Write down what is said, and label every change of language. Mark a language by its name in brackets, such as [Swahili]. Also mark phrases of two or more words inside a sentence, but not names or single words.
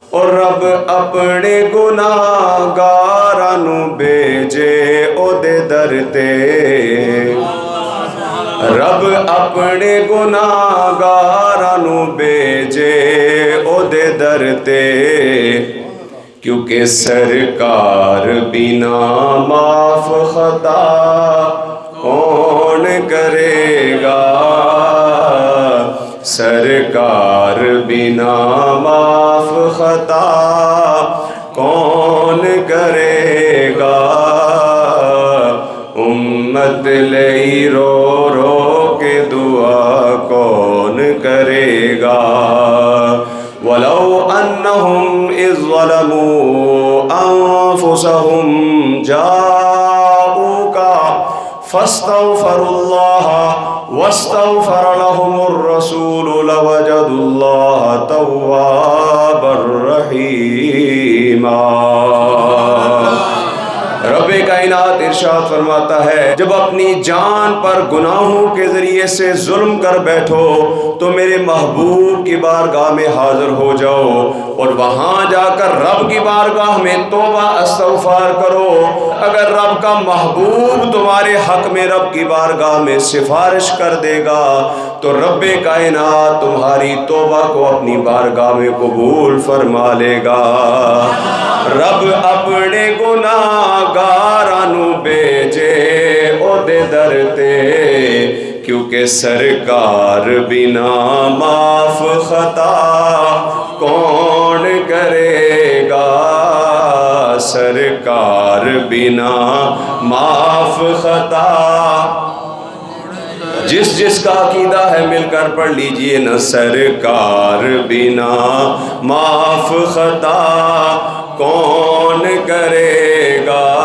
[Punjabi] اور رب اپنے گناہگاراں نو بھیجے او دے در تے، رب اپنے گناہگاراں نو بھیجے او دے در تے، [Urdu] کیونکہ سرکار بنا معاف خطا کون کرے گا، سرکار بنا معاف خطا کون کرے گا، امت لئی رو رو کے دعا کون کرے گا، [Arabic] وَلَوْ أَنَّهُمْ إِذْ ظَلَمُوا أَنفُسَهُمْ جَاءُوكَ فَاسْتَغْفَرُوا اللَّهَ وَاسْتَغْفَرَ لَهُمُ الرَّسُولُ لَوَجَدُوا اللَّهَ تَوَّابًا رَحِيمًا۔ [Urdu] رب کائنات ارشاد فرماتا ہے، جب اپنی جان پر گناہوں کے ذریعے سے ظلم کر بیٹھو تو میرے محبوب کی بارگاہ میں حاضر ہو جاؤ اور وہاں جا کر رب کی بارگاہ میں توبہ استغفار کرو۔ اگر رب کا محبوب تمہارے حق میں رب کی بارگاہ میں سفارش کر دے گا تو رب کائنات تمہاری توبہ کو اپنی بارگاہ میں قبول فرما لے گا۔ [Punjabi] رب اپنے گناہگاراں نو بھیجے او دے در تے، [Urdu] کیونکہ سرکار بنا معاف خطا کون کرے گا، سرکار بنا معاف خطا۔ جس کا عقیدہ ہے مل کر پڑھ لیجئے نا، سرکار بنا معاف خطا کون کرے گا،